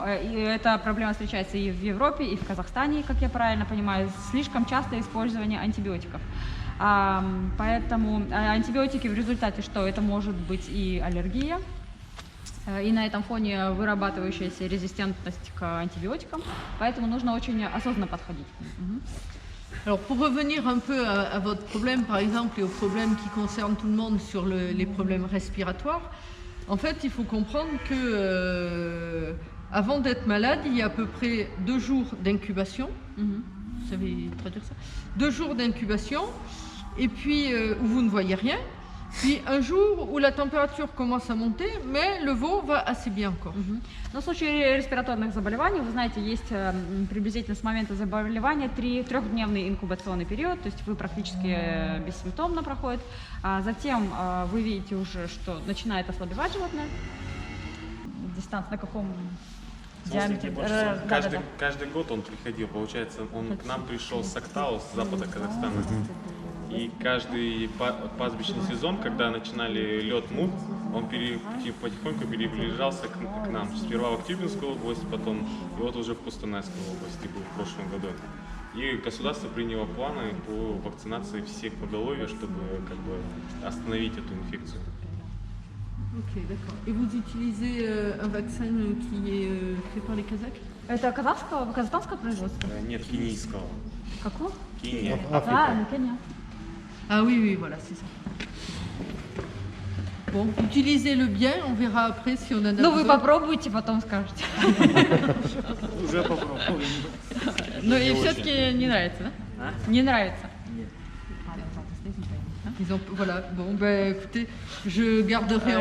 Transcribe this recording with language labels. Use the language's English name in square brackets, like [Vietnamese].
[Russian] Эта проблема встречается и в Европе, и в Казахстане, как я правильно понимаю, слишком частое использование антибиотиков. Поэтому антибиотики в результате что? Это может быть и аллергия, и на этом фоне вырабатывающаяся резистентность к антибиотикам, поэтому нужно очень осознанно подходить. [French] Alors pour revenir un peu à votre problème par exemple et aux problèmes qui concernent tout le monde sur les problèmes respiratoires, en fait il faut comprendre que avant d'être malade, il y a à peu près 2 jours d'incubation. Мгм. Vous savez traduire ça? 2 jours d'incubation, et puis où vous ne voyez rien. Puis un jour où la température commence à monter, mais le veau va assez bien encore. [Russian] Но в случае респираторных заболеваний, вы знаете, есть приблизительно с момента заболевания 3-дневный инкубационный период, то есть вы практически бессимптомно проходит. А затем вы видите уже, что начинает ослабевать животное. Дистанция на каком диаметре? Да-да-да. Каждый год он приходил, получается, он к нам пришел с Актау, с запада Казахстана. И каждый пастбищный сезон, когда начинали лед мут, он потихоньку переближался к нам. Сперва в Актюбинскую область, потом и вот уже в Кустанайскую область был в прошлом году. И государство приняло планы по вакцинации всех поголовья, чтобы как бы остановить эту инфекцию. [French] Ok, d'accord. Et vous utilisez un vaccin qui est fait par les Kazakhs? [Russian] Это казахстанское производство? Нет, кенийского. Какого? Кения. А, ну, Кения. [French] Ah oui, oui, voilà, c'est ça. Bon, utilisez-le bien, on verra après si on en a [Russian] Ну, вы [French] besoin. [Russian] попробуйте, потом скажете. Уже попробовал. Ну, и все-таки не нравится, да? Не нравится. [French] Ils ont, voilà, bon, ben écoutez, je garderai en